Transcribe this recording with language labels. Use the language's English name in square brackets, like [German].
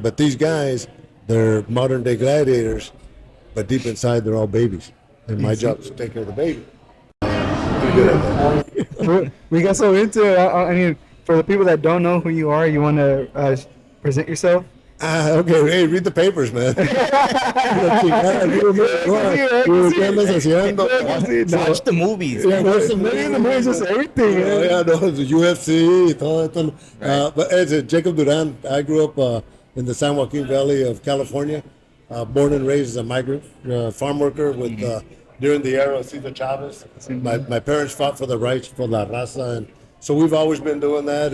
[English] But these guys, they're modern day gladiators, but deep inside they're all babies. And my job is to take care of the baby. Pretty good at that. We got so into it. I mean, for the people that don't know who you are, you want to present yourself? Okay, hey, read the papers, man. [Spanish] La chingada, ¿qué andas haciendo? [English] Watch the movies. Yeah, what's the Maybe the movies, just everything, Oh, man. yeah, no, the UFC, [Spanish] y todo esto. [English] Right. But as Jacob Duran, I grew up in the San Joaquin Valley of California, born and raised as a migrant, farm worker with during the era of Cesar Chavez. My parents fought for the rights for La Raza, and so we've always been doing that.